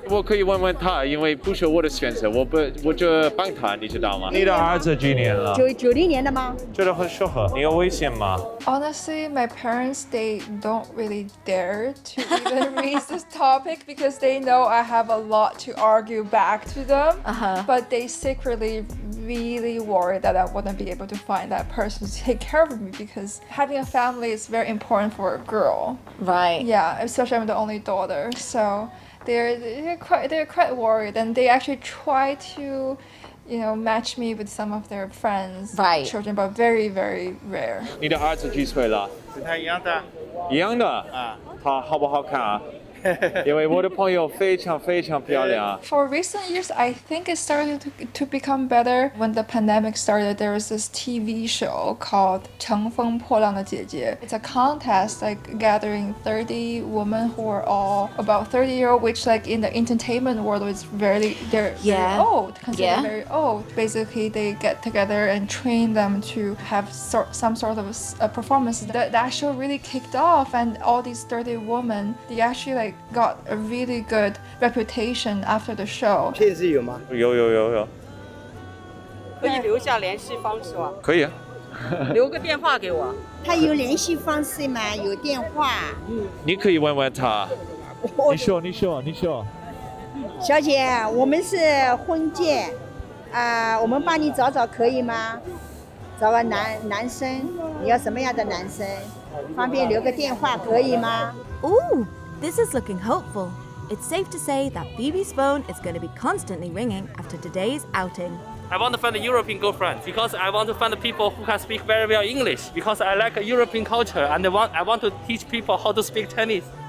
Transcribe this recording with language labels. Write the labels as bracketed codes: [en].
[zh] 我可以问问他，因为不是我的选择，我就帮他，你知道吗？你的儿子几年了 90年的吗？觉得很适合。你有微信吗？ [en] Honestly, my parents, they don't really dare to even raise this topic because they know I have a lot to argue back to them. But they secretly really worried that I wouldn't be able to find that person to take care of me because having a family is very important for a girl. Right. Yeah, especially I'm the only daughter, so they're quite worried, and they actually try to, match me with some of their friends' Right. children, but very very rare. [zh] 你的儿子几岁了？跟他一样大一样的。啊。他好不好看啊？因为我的朋友非常非常漂亮。 [en] For recent years, I think it started to become better. When the pandemic started, there was this TV show called 乘风破浪的姐姐. It's a contest like gathering 30 women who are all about 30-year-old, which like in the entertainment world is they're very old, considered very old. Basically, they get together and train them to have some sort of a performance. That show really kicked off, and all these 30 women, they actually like got a really good reputation after the show. [zh] 片子有吗？有。可以留下联系方式吗？可以啊。留个电话给我。他有联系方式吗？有电话。你可以问问他。你说。小姐，我们是婚介，我们帮你找找可以吗？找个男生，你要什么样的男生？方便留个电话可以吗？ [en] Ooh, this is looking hopeful. It's safe to say that Phoebe's phone is going to be constantly ringing after today's outing. I want to find a European girlfriend because I want to find people who can speak very well English because I like European culture and I want to teach people how to speak Chinese.